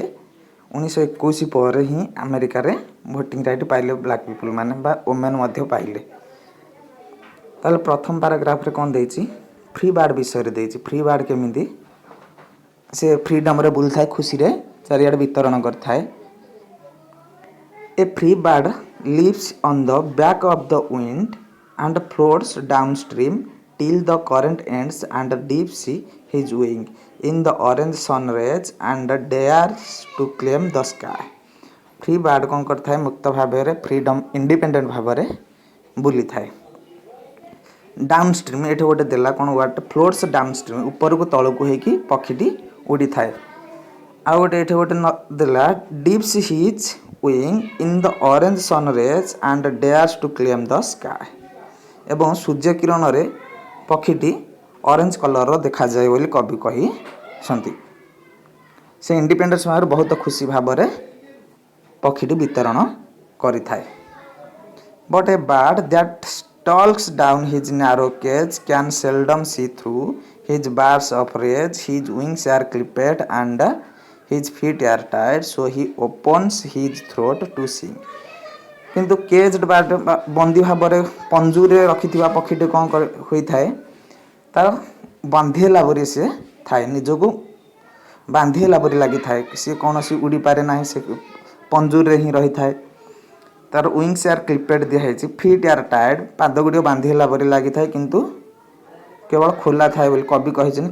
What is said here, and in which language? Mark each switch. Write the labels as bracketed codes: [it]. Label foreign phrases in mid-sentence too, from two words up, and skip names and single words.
[or] 1921 ପରେ ହିଁ ଆମେରିକାରେ [en] voting right [or] ପାଇଲେ [en] black people [or] ମାନେ ବା ଓମେନ୍ ମଧ୍ୟ ପାଇଲେ। ତାହେଲେ ପ୍ରଥମ ପାରାଗ୍ରାଫରେ କ'ଣ ଦେଇଛି, [en] free bird [or] ବିଷୟରେ ଦେଇଛି। [en] free bird [or] କେମିତି ସେ ଫ୍ରିଡ଼ମ୍ରେ ବୁଲିଥାଏ, ଖୁସିରେ ଚାରିଆଡ଼େ ବିତରଣ କରିଥାଏ। [en] a free bird lives on the back of the wind and floats downstream till the current ends and dips his wing in the orange sun rays and dares to claim the sky। [or] ଫ୍ରି ବାର୍ଡ କ'ଣ କରିଥାଏ, ମୁକ୍ତ ଭାବରେ [en] freedom independent [or] ଭାବରେ ବୁଲିଥାଏ। [en] down stream [or] ଏଠି ଗୋଟେ ଦେଲା କ'ଣ ୱାର୍ଡ, [en] floats down stream [or] ଉପରକୁ ତଳକୁ ହେଇକି ପକ୍ଷୀଟି ଉଡ଼ିଥାଏ। ଆଉ ଗୋଟେ ଏଠି ଗୋଟେ ଦେଲା [en] dips his wing in the orange sun rays and dares to claim the sky. [or] ଏବଂ ସୂର୍ଯ୍ୟ କିରଣରେ ପକ୍ଷୀଟି [en] orange colour [or] ଦେଖାଯାଏ ବୋଲି କବି କହିଛନ୍ତି। ସେ ଇଣ୍ଡିପେଣ୍ଡେନ୍ସ ଭାବରେ ବହୁତ ଖୁସି ଭାବରେ ପକ୍ଷୀଟି ବିତରଣ କରିଥାଏ। [en] but a bird that stalks down his narrow cage can seldom see through his bars of rage, his wings are clipped and his feet are tied, so he opens his throat to sing। [or] କିନ୍ତୁ [en] caged bird [or] ବନ୍ଦୀ ଭାବରେ ପଞ୍ଜୁରୀରେ ରଖିଥିବା ପକ୍ଷୀଟି କ'ଣ ହୋଇଥାଏ, ତାର ବାନ୍ଧି ହେଲା ପରି ସେ ଥାଏ, ନିଜକୁ ବାନ୍ଧି ହେଲା ପରି ଲାଗିଥାଏ। ସେ କୌଣସି ଉଡ଼ିପାରେ ନାହିଁ, ସେ ପଞ୍ଜୁରୀରେ ହିଁ ରହିଥାଏ। ତାର [en] wings are clipped [or] ଦିଆହେଇଛି, [en] feet are tied, [or] ପାଦ ଗୁଡ଼ିକ ବାନ୍ଧି ହେଲା ପରି ଲାଗିଥାଏ, କିନ୍ତୁ କେବଳ ଖୋଲା ଥାଏ ବୋଲି କବି କହିଛନ୍ତି।